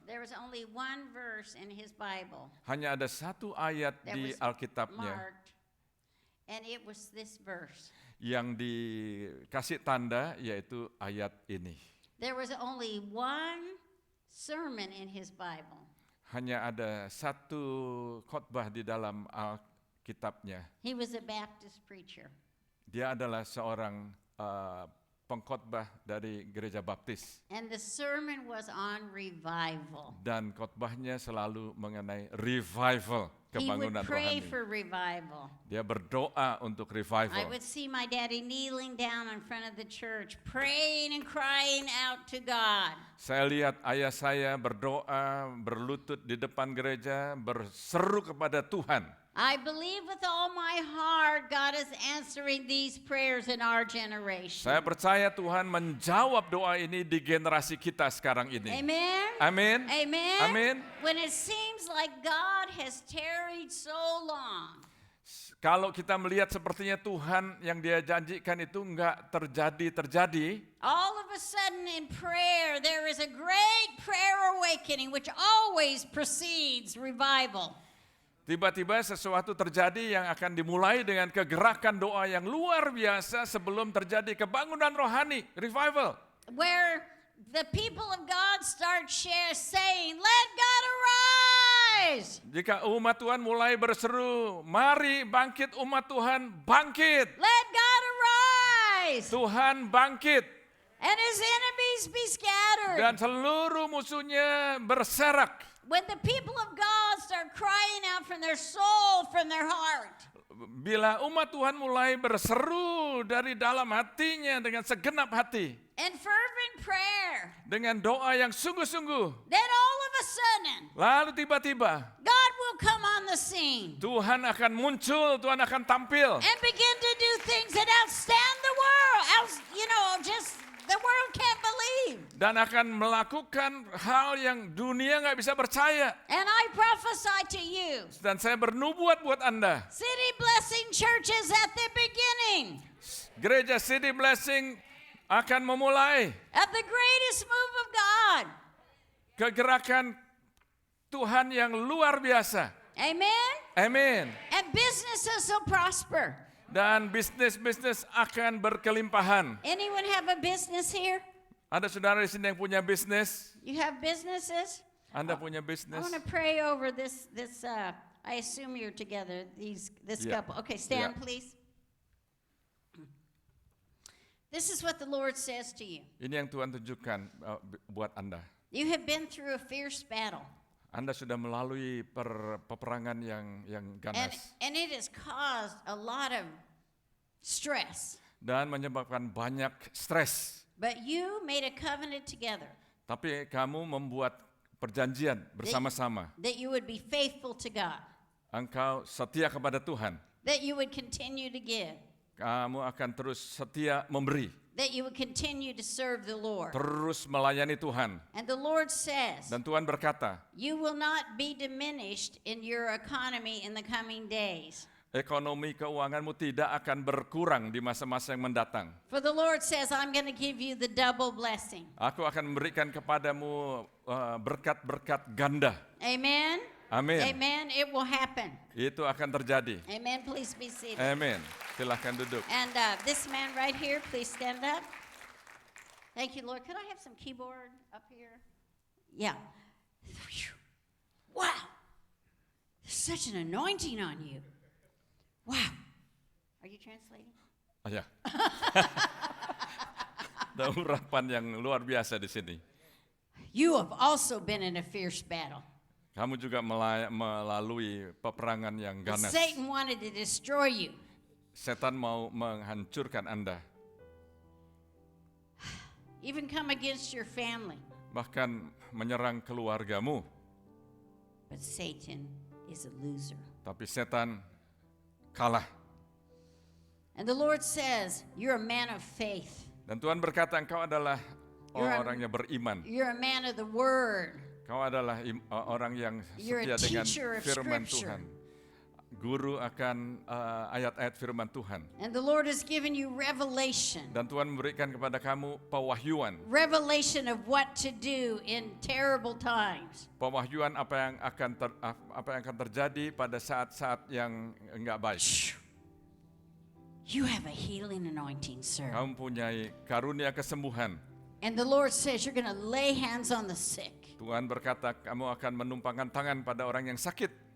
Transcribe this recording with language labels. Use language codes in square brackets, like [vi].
[en] there was only one verse in his Bible [id] hanya ada satu ayat [en] that [id] di [en] was [id] Alkitabnya [en] marked, and it was this verse. [id] yang dikasih tanda, yaitu ayat ini. [en] There was only one sermon in his Bible. [id] Hanya ada satu khotbah di dalam Alkitabnya. [en] He was a Baptist preacher. [id] Dia adalah seorang pengkhotbah dari gereja Baptis. [en] And the sermon was on revival. [id] Dan khotbahnya selalu mengenai revival, [en] He would [id] kebangunan [en] pray [id] rohani. [en] for revival. [id] Dia berdoa untuk [en] I revival. would see my daddy kneeling down in front of the church, praying and crying out to God. [id] Saya lihat ayah saya berdoa, berlutut di depan gereja, berseru kepada Tuhan. [en] I believe with all my heart God is answering these prayers in our generation. [id] Saya percaya Tuhan menjawab doa ini di generasi kita sekarang ini. [en] Amen. [id] Amin. [en] Amen. [id] Amin. [en] When it seems like God has tarried so long, [id] Kalau kita melihat sepertinya Tuhan yang Dia janjikan itu enggak terjadi, [en] all of a sudden in prayer there is a great prayer awakening which always precedes revival. [id] tiba-tiba sesuatu terjadi yang akan dimulai dengan kegerakan doa yang luar biasa sebelum terjadi kebangunan rohani, revival. [en] Where the people of God start saying, "Let God arise! [id] Jika umat Tuhan mulai berseru, mari bangkit umat Tuhan, bangkit. [en] Let God arise! [id] Tuhan bangkit. [en] And his enemies be scattered." [id] Dan seluruh musuhnya berserak. [en] When the people of God start crying out from their soul, from their heart, [id] Bila umat Tuhan mulai berseru dari dalam hatinya dengan segenap hati, [en] and fervent prayer, [id] dengan doa yang sungguh-sungguh, [en] then all of a sudden, [id] lalu tiba-tiba [en] God will come on the scene [id] Tuhan akan muncul, Tuhan akan tampil. [en] and begin to do things that outstand the world. Just the world can't believe. [id] Dan akan melakukan hal yang dunia nggak bisa percaya. [en] And I prophesy to you, [id] Dan saya bernubuat buat Anda. [en] City Blessing Church is at the beginning. [id] Gereja City Blessing akan memulai [en] of the greatest move of God. [id] kegerakan Tuhan yang luar biasa. [en] Amen? [id] Amin. [en] And businesses will prosper. [id] Dan bisnis-bisnis akan berkelimpahan. [en] Anyone have a business here? [id] Ada saudara di sini yang punya bisnis? [en] You have businesses? [id] Anda punya [en] I [id] bisnis? [en] want to pray over this. I assume you're together. This Yeah. couple. Okay, stand, Yeah. please. This is what the Lord says to you. [id] Ini yang Tuhan tunjukkan buat Anda. [en] You have been through a fierce battle, [id] Anda sudah melalui peperangan yang ganas [en] and it has caused a lot of stress. [id] dan menyebabkan banyak stres. [en] But you made a covenant together [id] Tapi kamu membuat perjanjian bersama-sama. [en] that you would be faithful to God, [id] Engkau setia kepada Tuhan. [en] that you would continue to give, [id] Kamu akan terus setia memberi, [en] that you would continue to serve the Lord. [id] terus melayani Tuhan. [en] And the Lord says, [id] Dan Tuhan berkata, [en] you will not be diminished in your economy in the coming days. [id] ekonomi keuanganmu tidak akan berkurang di masa-masa yang mendatang. [en] For the Lord says, I'm going to give you the double blessing. [id] Aku akan memberikan kepadamu berkat-berkat ganda. [en] Amen? [id] Amin. [en] Amen. It will happen. [id] Itu akan terjadi. [en] Amen. Please be seated. [id] Amin. Silahkan duduk. [en] And this man right here, please stand up. Thank you, Lord. Could I have some keyboard up here? Yeah. Wow. There's such an anointing on you. Wow. Are you translating? [id] Oh, ya. Ada urapan yang luar biasa di sini. [en] You have also been in a fierce battle. [id] Kamu juga melalui peperangan yang ganas. [en] Satan wanted to destroy you. [id] Setan mau menghancurkan Anda. [en] Even come against your family. [id] Bahkan menyerang keluargamu. [en] But Satan is a loser. [id] Tapi setan kalah. [en] And the Lord says, you're a man of faith. [id] Dan Tuhan berkata engkau adalah orang yang beriman. [en] You're a man of the word. [id] Kau adalah orang yang [en] You're a [id] setia dengan [en] teacher of [id] firman [en] Scripture. [id] Tuhan. Guru akan ayat-ayat firman Tuhan. [en] And the Lord has given you revelation. [id] Dan Tuhan memberikan kepada kamu pewahyuan. [en] Revelation of what to do in terrible times. [id] Pewahyuan apa yang akan terjadi pada saat-saat yang enggak baik. [en] You have a healing anointing, sir. [id] Kamu punya karunia kesembuhan. [en] And the Lord says you're going to lay hands on the sick. [id] Tuhan berkata kamu akan menumpangkan tangan pada orang yang sakit.